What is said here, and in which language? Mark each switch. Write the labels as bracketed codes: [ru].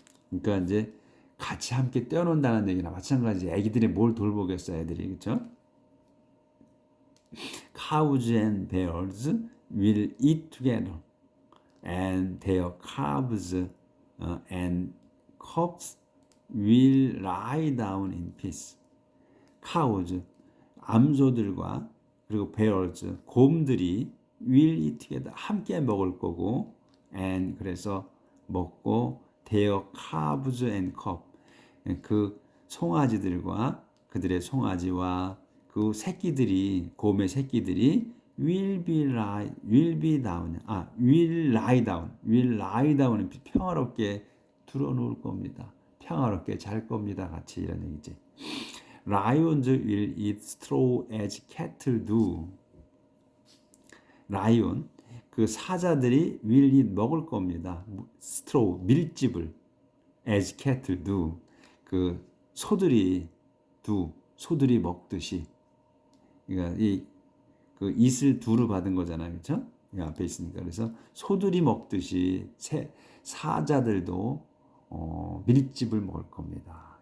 [ko] 그러니까 이제 같이 함께 뛰어논다는 얘기나 마찬가지. 애기들이 뭘 돌보겠어, 애들이. 그렇죠? [en] Cows and bears will eat together, and their calves and cubs will lie down in peace. [ko] Cows, 암소들과 그리고 bears, 곰들이 [en] will eat together, [ko] 함께 먹을 거고, and 그래서 먹고 [en] their calves and cubs, [ko] 그 송아지들과 그들의 송아지와 그 새끼들이 곰의 새끼들이 [en] will be down. will lie down. will lie down [ko] 은 평화롭게 들어놓을 겁니다. 평화롭게 잘 겁니다. 같이 이런 얘기지. [en] Lions will eat straw as cattle do. [ko] 라이온, 그 사자들이 [en] will eat [ko] 먹을 겁니다. [en] straw, 밀집을 as cattle do. [ko] 그 소들이 소들이 먹듯이. 그러니까 그 it을 do로 받은 거잖아요, 그렇죠? 앞에 있으니까. 그래서 소들이 먹듯이 사자들도 밀집을 먹을 겁니다.